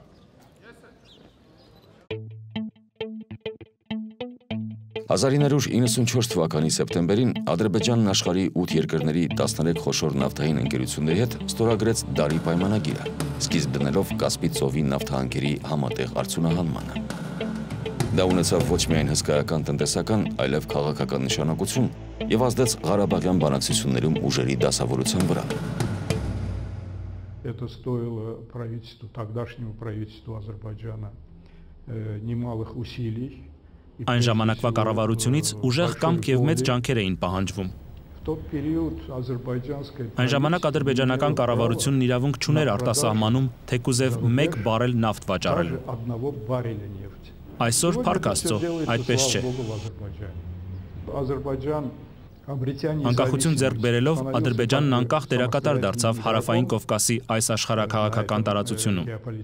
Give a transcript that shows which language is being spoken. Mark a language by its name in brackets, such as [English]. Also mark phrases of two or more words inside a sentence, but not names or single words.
[Armenian] «1994 թվականի սեպտեմբերին Ադրբեջանն աշխարհի 8 երկրների 13 խոշոր նավթային ընկերությունների հետ ստորագրեց Դարի պայմանագիրը, սկիզբ դնելով Կասպից ծովի նավթահանքերի համատեղ արդյունահանմանը։ Դա ունեցավ ոչ միայն հսկայական տնտեսական, այլև քաղաքական նշանակություն եւ ազդեց Ղարաբաղյան բանակցություններում ուժերի դասավորության վրա։ [Russian] Это стоило правительству, тогдашнему правительству Азербайджана немалых усилий. [Armenian] Այն ժամանակվա կառավարությունից ուժեղ կամք եւ մեծ ջանքեր էին պահանջվում։ Այն ժամանակ ադրբեջանական կառավարությունն իրավունք չուներ արտասահմանում թեկուզև 1 բարել նավթ վաճառելու։ Այսօր փառք Աստծո, այդպես չէ։ Անկախություն ձեռք բերելով Ադրբեջանն անկախ դերակատար դարձավ Հարավային Կովկասի այս աշխարհաքաղաքական տարածությունում։